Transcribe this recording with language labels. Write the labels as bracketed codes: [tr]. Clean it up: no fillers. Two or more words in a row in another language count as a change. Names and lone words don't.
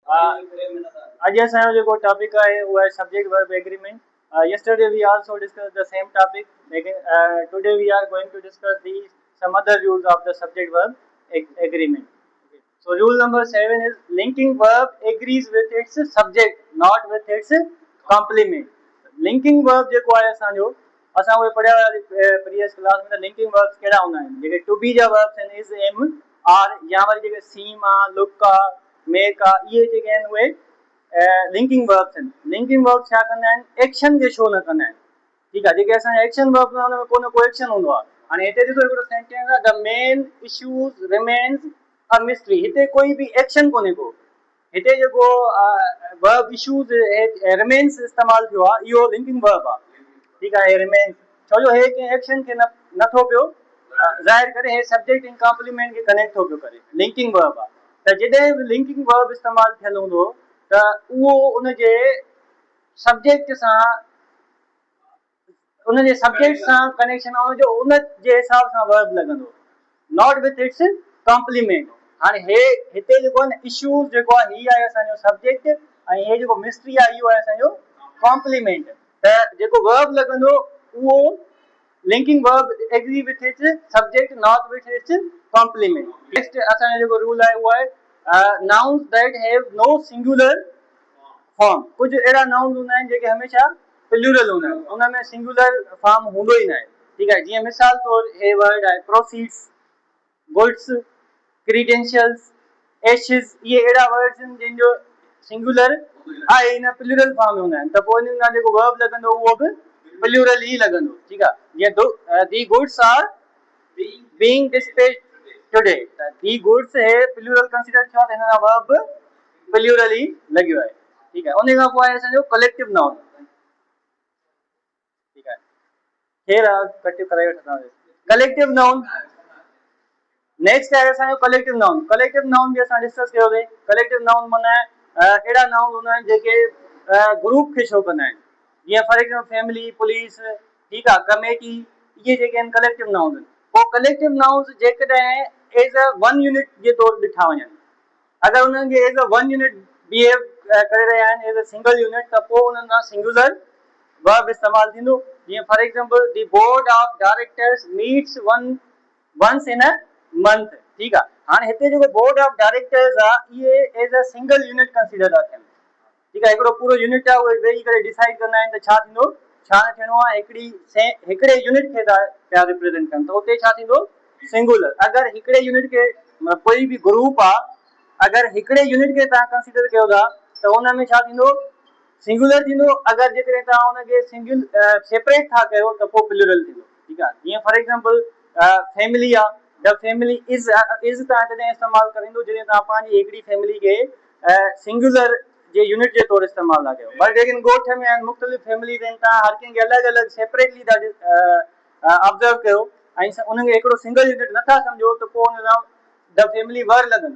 [sd] आज असांजो जेको टॉपिक आहे उहा आहे [en] subject verb agreement. Yesterday we also discussed the same topic. Today we are going to discuss some other rules of the subject verb agreement. Okay. So rule number 7 is linking verb agrees with its subject, not with its complement. Linking verb [sd] जेको आहे असांजो असां उहे पढ़िया [en] previous class [sd] में [en] linking verbs [sd] कहिड़ा हूंदा आहिनि जेके [en] to be [sd] जा वर्ब्स आहिनि [en] is am are [sd] या वरी जेके सीम आहे लुक आहे मेक आहे इहे जेके आहिनि उहे [en] linking verbs [sd] आहिनि. [en] linking verbs [sd] छा कंदा आहिनि एक्शन खे शो न कंदा आहिनि. ठीकु आहे. जेके असांजा [en] action verbs [sd] हुन में को न को एक्शन हूंदो आहे. हाणे हिते ॾिसो हिकिड़ो सेंटेंस आहे [en] the main issues remains a mystery. [sd] हिते कोई बि एक्शन कोन्हे को. हिते जेको वर्ब [en] issues remains [sd] इस्तेमालु थियो आहे इहो [en] linking verb [sd] आहे. ठीकु आहे. रिमेन्स छो जो हे कंहिं एक्शन खे नथो पियो ज़ाहिर करे हे सब्जेक्ट इन कॉम्प्लीमेंट खे कनेक्ट थो पियो करे. [en] linking verb [sd] आहे. त जॾहिं बि [en] linking verb [sd] इस्तेमालु थियल हूंदो त उहो उनजे सब्जेक्ट सां उनजे सब्जेक्ट सां कनेक्शन आहे उनजो उनजे हिसाब सां वर्ब लॻंदो [en] not with its complement. [sd] हाणे हे हिते जेको आहे न इश्यूज़ जेको आहे हीअ आहे असांजो सब्जेक्ट ऐं हे जेको मिस्ट्री आहे इहो आहे असांजो कॉम्प्लीमेंट. त जेको वर्ब लॻंदो उहो [en] linking verb agree with its subject not with its complement. [sd] नेक्स्ट असांजो जेको रूल आहे उहो आहे [en] nouns that have no singular form. [sd] कुझु अहिड़ा नाउन्स हूंदा आहिनि जेके हमेशह प्लूरल हूंदा आहिनि उन में [en] singular form [sd] हूंदो ई न आहे. ठीकु आहे. जीअं मिसाल तौरु हे वर्ड आहे [en] proceeds goods credentials ashes [sd] इहे अहिड़ा वर्ड्स आहिनि जंहिंजो सिंगुलर आहे इन [en] plural form [sd] में हूंदा आहिनि त पोइ इन खां जेको वर्ब लॻंदो उहो बि प्लूरल ई लॻंदो. ठीकु आहे. जीअं [en] the goods are being dispatched today [sd] त [en] the goods [sd] हे प्लूरल कंसीडर थियो आहे त हिन खां वर्ब प्लूरल ई लॻियो आहे. ठीकु आहे. उन खां पोइ आहे असांजो [en] collective noun. [sd] ठीकु आहे. केरु आहे कलेक्टिव कराए वठंदासीं. [en] collective noun next [sd] आहे असांजो [en] collective noun. collective noun [sd] बि असां डिस्कस कयोसीं. [en] collective noun [sd] माना अहिड़ा नाउन हूंदा आहिनि जेके ग्रुप खे शो कंदा आहिनि. जीअं [en] for example family police [sd] ठीकु आहे कमेटी इहे जेके आहिनि [en] collective noun [sd] आहिनि. पोइ [en] collective nouns [sd] जेकॾहिं [en] as a one unit [sd] जे तौरु ॾिठा वञनि अगरि उन्हनि खे [en] as a one unit [sd] बिहेव करे रहिया आहिनि [en] as a single unit [sd] त पोइ उन्हनि खां [en] singular verb [sd] इस्तेमालु थींदो. [en] जीअं for example the board of directors meets once in a month. [sd] ठीकु आहे. हाणे हिते जेको [en] board of directors [sd] आहे इहे [en] as a single unit [sd] कंसीडर था थियनि. ठीकु आहे. हिकिड़ो पूरो यूनिट आहे उहे वेही करे डिसाइड कंदा आहिनि त छा थींदो छा न थियणो आहे. हिकिड़े यूनिट खे पिया रिप्रेज़ेंट कनि त उते छा थींदो सिंगुलर. अगरि हिकिड़े यूनिट खे कोई बि ग्रुप आहे अगरि हिकिड़े यूनिट खे तव्हां कंसीडर कयो था त हुन में छा थींदो सिंगुलर थींदो. अगरि जेकॾहिं तव्हां हुनखे [en] single separate [sd] था कयो त पोइ प्लूरल थींदो. ठीकु आहे. जीअं [en] for example family [sd] आहे [en] the family is [sd] तव्हां जॾहिं इस्तेमालु करींदो जॾहिं तव्हां पंहिंजी हिकिड़ी फैमिली खे सिंगुलर जे यूनिट जे तौरु इस्तेमालु था कयो. पर जेकॾहिं ॻोठ में आहिनि मुख़्तलिफ़ फैमिलीज़ आहिनि तव्हां हर कंहिंखे अलॻि अलॻि सेपरेटली था ऑब्ज़र्व कयो ऐं उनखे हिकिड़ो [en] single unit [sd] नथा सम्झो त पोइ हुन सां [en] the family word [sd] लॻंदो.